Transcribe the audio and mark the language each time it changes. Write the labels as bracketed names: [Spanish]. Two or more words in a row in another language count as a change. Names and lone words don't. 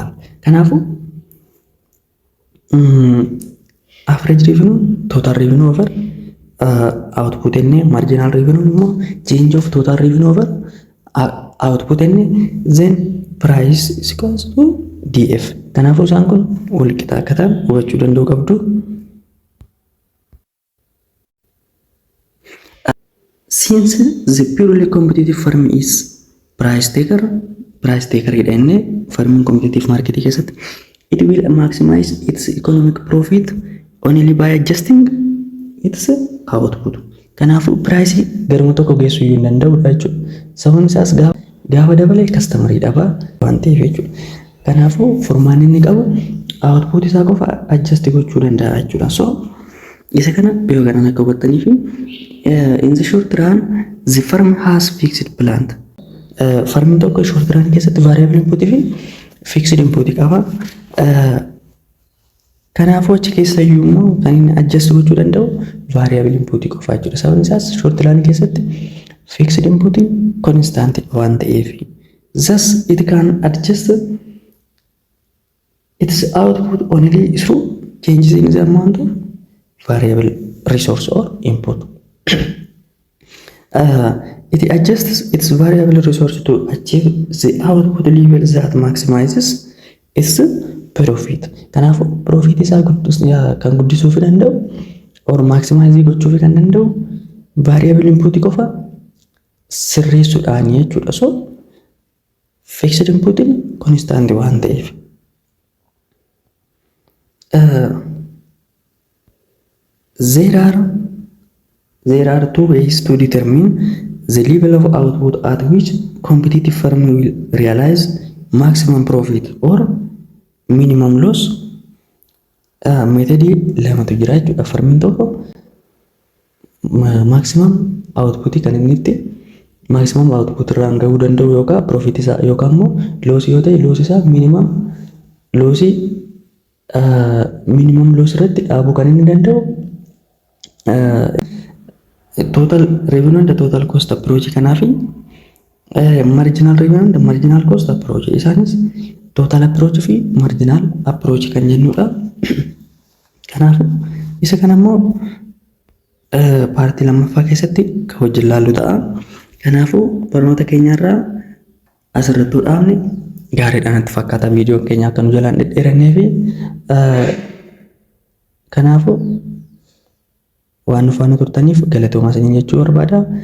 [English] Kanaafuu average revenue, total revenue over output inni, marginal revenue immoo change of total revenue over output inni, then price is equals to DF. [Oromo] Kanaafuu isaan kun wal qixa akka ta'an hubachuu danda'uu qabdu. [English] Since the purely competitive firm is price taker [Oromo] jedha inni [English] firm competitive market keessatti, it will maximize its economic profit only by adjusting its output. [Oromo] Kanaafuu price garuma tokko geessuu hin danda'u jechuudha. Sababni isaas gaafa dabalee kastaamarii dhabaa waan ta'eef jechuudha. Kanaafuu furmaanni inni qabu output isaa qofa adjust gochuu danda'a jechuudha. [English] So [Oromo] isa kana yoo garan akka hubattanii fi [English] in the short run the firm has fixed plant. [Oromo] Farmiin tokko [English] short run [Oromo] keessatti [English] variable input [Oromo] fi [English] fixed input [Oromo] qaba. Kanaafuu achi keessa immoo kan inni adjust gochuu danda'u [English] variable input [Oromo] qofa jechuudha. Sababni isaas [English] short run [Oromo] keessatti [English] fixed input constant [Oromo] waan ta'eef, [English] thus it can adjust its output only through changes in the amount of variable resource or input. It adjusts its variable resource to achieve the output level that maximizes its profit. [Oromo] Kanaafuu profit isaa kan guddisuu fi danda'u [English] or maximize [Oromo] gochuu fi kan danda'u [English] variable input [Oromo] qofa sirreessuudhaan jechuudha. [English] So fixed input constant [Oromo] waan ta'eef. [English] There are two ways to determine the level of output at which competitive firm will realize maximum profit or minimum loss. [Oromo] Methodii lamatu jira jechuudha. Firmiin tokko [English] maximum output [Oromo] kan inni itti [English] maximum output [Oromo] irraan gahuu danda'u yookaan profit isaa yookaan immoo loss yoo ta'e loss isaa [English] minimum loss [Oromo] irratti dhaabuu kan inni danda'u [English] total revenue and total cost approach. Kanaaf marginal revenue and marginal cost approach isaanis total approach fi marginal approach [Oromo] kan jennudha. Kanaaf isa kana immoo paartii lammaffaa keessatti kan hojii ilaallu ta'a. Kanaafuu barnoota keenyarraa asirratti dhaabne gaariidhaan itti fakkaata. Viidiyoon keenya akka nu jalaan dhedheerannee fi kanaafuu waan nu faana turtaniif galatoomaa isiniin jechuu barbaada.